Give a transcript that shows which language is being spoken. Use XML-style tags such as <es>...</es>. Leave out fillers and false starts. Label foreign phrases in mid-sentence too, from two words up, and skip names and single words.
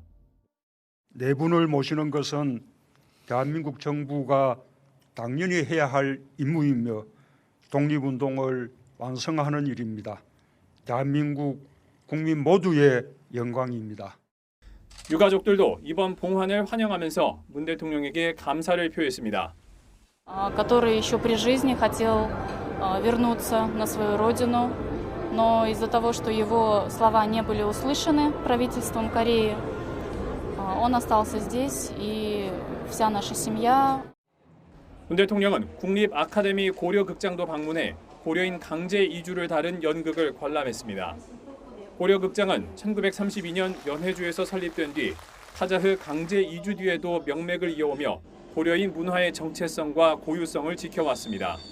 <ko>네 분을 모시는 것은 대한민국 정부가 당연히 해야 할 임무이며 독립운동을 완성하는 일입니다. 대한민국 국민 모두의 영광입니다. 유가족들도 이번 봉환을 환영하면서 문 대통령에게 감사를 표했습니다.</ko> <ru>который еще при жизни хотел вернуться на свою родину, но из-за того, что его слова не были услышаны правительством Кореи, он остался здесь, и вся наша семья.</ru> <ko>문 대통령은 국립 아카데미 고려극장도 방문해 고려인 강제 이주를 다룬 연극을 관람했습니다. 고려극장은 1932년 연해주에서 설립된 뒤 카자흐 강제 이주 뒤에도 명맥을 이어오며 고려인 문화의 정체성과 고유성을 지켜왔습니다.</ko>